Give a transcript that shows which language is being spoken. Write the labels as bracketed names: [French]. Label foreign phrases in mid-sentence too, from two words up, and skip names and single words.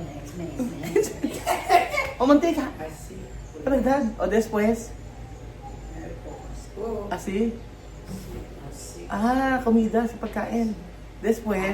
[Filipino] O, mantika. [Spanish] Así. Verdad. O, después. Oh, Así. así. [Filipino] Ah, comida sa pagkain. [Spanish] Después.